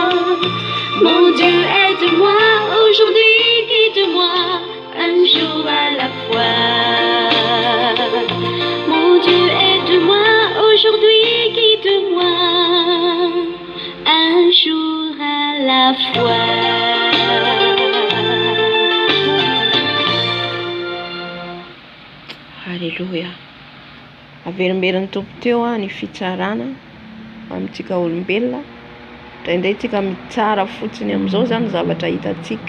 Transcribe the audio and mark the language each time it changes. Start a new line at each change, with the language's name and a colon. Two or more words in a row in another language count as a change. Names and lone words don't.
French: Mon Dieu, aide-moi, aujourd'hui guide-moi, un jour à la fois. Mon Dieu, aide-moi, aujourd'hui guide-moi, un jour à la fois. Halleluja.
Malagasy: Averimberiny tompo teo ny fitsarana amintsika olombelona. Indraindray tsika mitsara fotsiny amin'izao zany zavatra hitantsika.